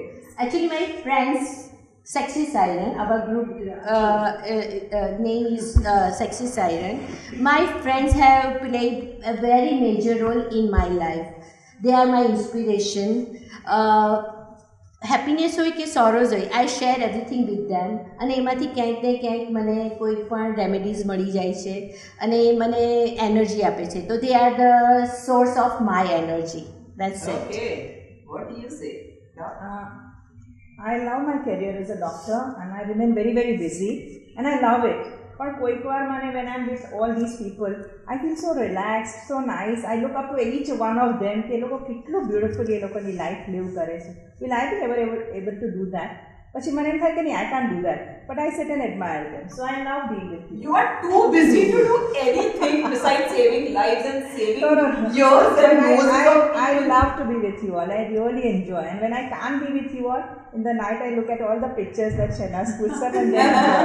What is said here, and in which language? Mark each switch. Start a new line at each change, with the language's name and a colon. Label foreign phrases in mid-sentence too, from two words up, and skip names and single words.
English: Actually, my friends, Sexy Siren, our group name is Sexy Siren. My friends have played a very major role in my life. They are my inspiration.
Gujarati: Happiness હોય કે સોરોઝ હોય,
English: I share everything with them.
Gujarati: અને એમાંથી ક્યાંક ને ક્યાંક મને કોઈ પણ રેમેડીઝ મળી જાય છે અને મને એનર્જી આપે છે.
English: તો they are the source of my energy. That's it. Okay. What do you say? I love my career as a doctor and I remain very very busy and I love it. But
Gujarati: કોઈક વાર મને
English: when I'm with all these people, I feel so relaxed, so nice. I look up to each one of them
Gujarati: કે એ લોકો કેટલું બ્યુટિફુલી એ લોકોની
English: life live
Gujarati: કરે છે.
English: Will I be ever able to do that?
Gujarati: પછી મને એમ થાય કે નહીં,
English: I can't do that. But I sit and admire them. So I love being with you. You are too busy to do anything besides saving lives and saving No. yours and yours. I love to be with you all. I really enjoy. And when I can't be with you all, in the night I look at all the pictures that Shehnaz puts up and then